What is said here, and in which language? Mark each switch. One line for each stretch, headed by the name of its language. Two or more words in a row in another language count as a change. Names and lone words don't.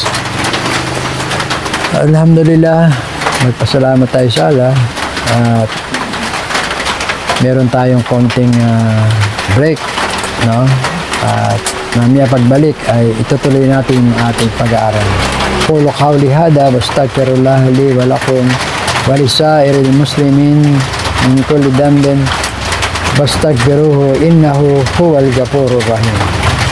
Filipino: Alhamdulillah, magpasalamat tayo sa Allah at meron tayong konting break, no? At mamaya pagbalik ay itutuloy natin ang ating pag-aaral.
Arabic: قولو قولي هذا واستغفر الله لي ولكم ولسائر المسلمين من كل ذنب واستغفروه إنه هو الغفور الرحيم.